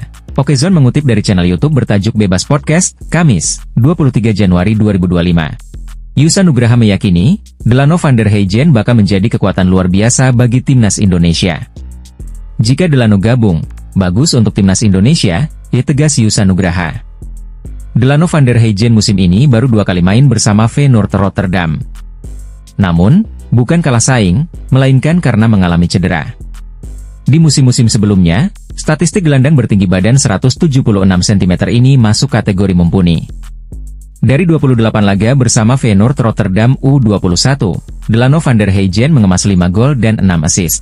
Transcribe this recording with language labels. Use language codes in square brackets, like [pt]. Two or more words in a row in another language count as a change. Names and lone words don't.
[id] Okezone mengutip dari channel YouTube bertajuk Bebas Podcast, Kamis, 23 Januari 2025. Yusa Nugraha meyakini, Delano van der Heijden bakal menjadi kekuatan luar biasa bagi Timnas Indonesia. Jika Delano gabung, bagus untuk Timnas Indonesia, tegas Yusa Nugraha. Delano van der Heijden musim ini baru 2 kali main bersama Feyenoord Rotterdam. Namun, bukan kalah saing, melainkan karena mengalami cedera. Di musim-musim sebelumnya, statistik gelandang bertinggi badan 176 cm ini masuk kategori mumpuni. Dari 28 laga bersama Feyenoord Rotterdam U21, Delano van der Heijden mengemas 5 gol dan 6 assist.